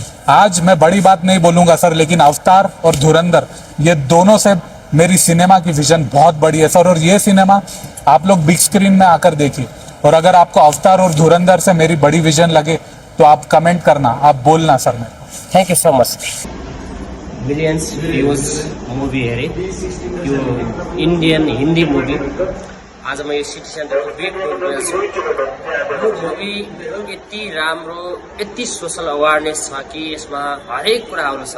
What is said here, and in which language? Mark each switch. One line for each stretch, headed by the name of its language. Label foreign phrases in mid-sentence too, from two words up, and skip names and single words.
Hindi: आज मैं बड़ी बात नहीं बोलूंगा सर, लेकिन अवतार और धुरंधर, ये दोनों से मेरी सिनेमा की विजन बहुत बड़ी है सर। और ये सिनेमा आप लोग
English: big screen
Hindi: में आकर देखिए। और अगर आपको अवतार और धुरंधर से मेरी बड़ी विजन लगे तो आप कमेंट करना, आप बोलना सर। मैं
English: Thank you so much. millions views movie
Nepali: हेरेँ, यो
English: Indian Hindi movie.
Nepali: आज म यो
English: city centreको big roadमा
Nepali: छु। यो मुभी यति राम्रो, यति
English: social awareness
Nepali: छ कि यसमा हरेक कुराहरू छ।